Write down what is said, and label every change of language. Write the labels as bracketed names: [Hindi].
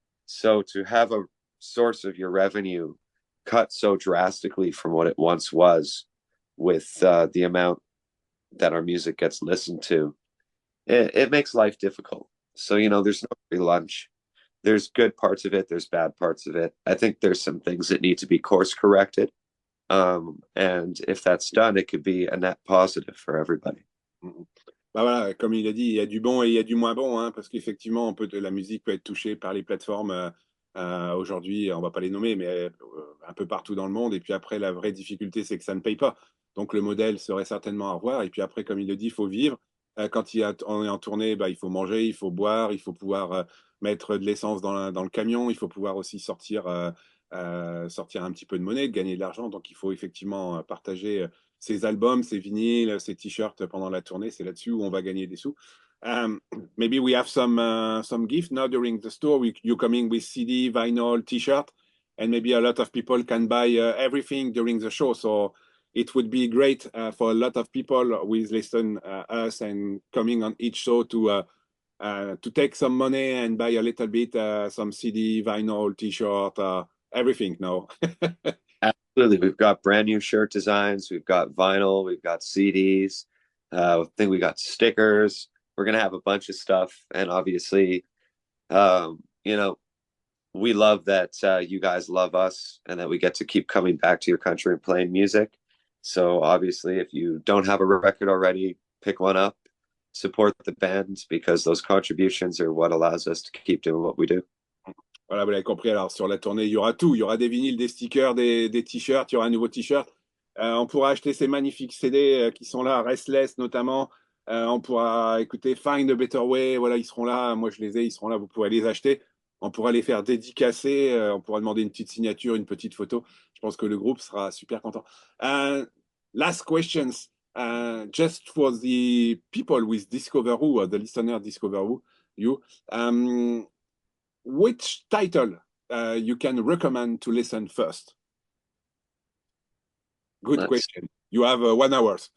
[English] So to have a source of your revenue cut so drastically from what it once was with the amount that our music gets listened to, it makes life difficult. So, you know, there's no free lunch. There's good parts of it. There's bad parts of it. I think there's some things that need to be course corrected. And if that's done, it could be a net positive for everybody. [French] Bah voilà, comme il a dit, il y a du bon et il y a du moins bon, hein, parce qu'effectivement, la musique peut être touchée par les plateformes aujourd'hui, on va pas les nommer, mais un peu partout dans le monde. Et puis après, la vraie difficulté, c'est que ça ne paye pas. Donc le modèle serait certainement à revoir. Et puis après, comme il le dit, il faut vivre. Quand on est en tournée, bah, il faut manger, il faut boire, il faut pouvoir mettre de l'essence dans le camion, il faut pouvoir aussi sortir un petit peu de monnaie, gagner de l'argent. Donc il faut effectivement partager ses albums, ses vinyles, ses t-shirts pendant la tournée. C'est là-dessus où on va gagner des sous. [English] Maybe we have some gift now during the store. You coming with CD, vinyl, t-shirt, and maybe a lot of people can buy everything during the show. So it would be great for a lot of people who listen us and coming on each show to take some money and buy a little bit some CD, vinyl, t-shirt, everything. No. Absolutely. We've got brand new shirt designs. We've got vinyl. We've got CDs. I think we got stickers. We're going to have a bunch of stuff. And obviously, you know, we love that you guys love us and that we get to keep coming back to your country and playing music. So obviously, if you don't have a record already, pick one up, support the band because those contributions are what allows us to keep doing what we do. [French] Voilà, vous l'avez compris. Alors, sur la tournée, il y aura tout. Il y aura des vinyles, des stickers, des t-shirts. Il y aura un nouveau t-shirt. On pourra acheter ces magnifiques CD qui sont là, Restless notamment. On pourra écouter Find a Better Way. Voilà, ils seront là. Moi, je les ai. Ils seront là. Vous pourrez les acheter. On pourra les faire dédicacer. On pourra demander une petite signature, une petite photo. Je pense que le groupe sera super content. [English] Last questions. Just for the people with Discover Who, the listener Discover Who, you. Which title you can recommend to listen first? Good question. You have 1 hour.